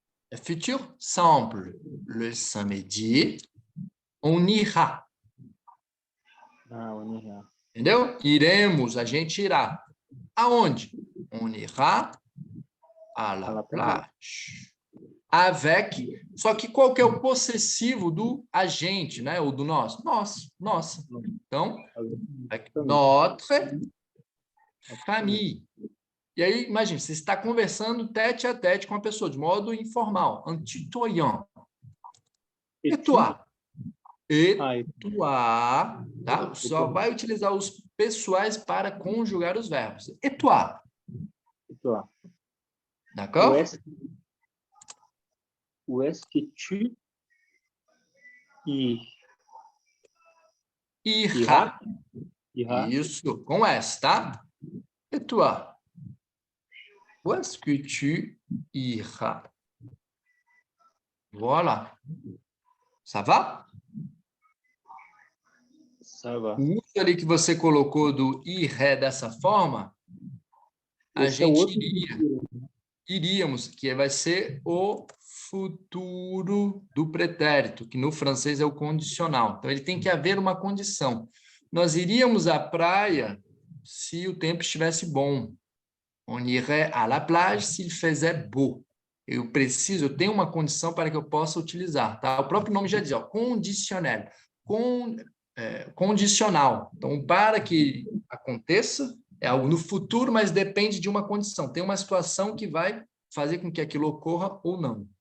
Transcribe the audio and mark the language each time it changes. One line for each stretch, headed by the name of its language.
French: É futur simple. Le samedi, on ira. on ira.
Portuguese: Entendeu? Iremos, a gente irá. Aonde?
French: On ira à la plage.
Portuguese: Avec, só que qual que é o possessivo do agente, né? Ou do nós? Nós, nossa. Então,
French: avec notre famille.
Portuguese: E aí, imagine, você está conversando
French: tete a tete
Portuguese: com a pessoa, de modo informal,
French: en tutoyant. Et toi? Et toi,
Portuguese: tá? Só vai utilizar os pessoais para conjugar os verbos.
French: Et toi? Et toi? D'accord? Où est-ce que tu Ira. iras?
Portuguese: Isso, com S, tá?
French: Et toi? Où est-ce que tu iras? Voilà. Ça va? Ça va.
Portuguese: O uso ali que você colocou do iré dessa forma, a Esse é o gente outro iríamos, que vai ser o futuro do pretérito, que no francês é o condicional. Então, ele tem que haver uma condição. Nós iríamos à praia se o tempo estivesse bom.
French: On irait à la plage s'il faisait beau.
Portuguese: Eu tenho uma condição para que eu possa utilizar. Tá? O próprio nome já diz, ó, conditionnel. Condicional. Então, para que aconteça, é algo no futuro, mas depende de uma condição. Tem uma situação que vai fazer com que aquilo ocorra ou não.